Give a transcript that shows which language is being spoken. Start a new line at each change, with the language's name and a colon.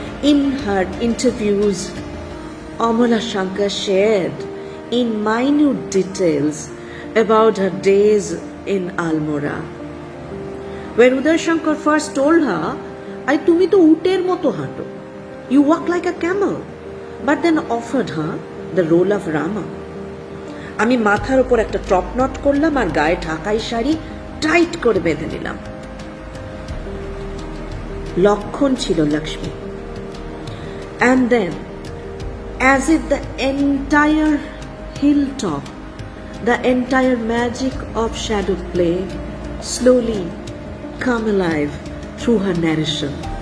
English: In her interviews, Amala Shankar shared in minute details about her days in Almora, where Uday Shankar first told her,
Bangla: "I tumi to uter moto hato,
English: you walk like a camel," but then offered her the role of Rama.
Bangla: আমি মাথার উপর একটা top not করলাম আর গায়ে ঢাকাই sari tight করে বেঁধে নিলাম। লক্ষণ ছিল Lakshmi.
English: And then, as if the entire hilltop, the entire magic of shadow play slowly come alive through her narration.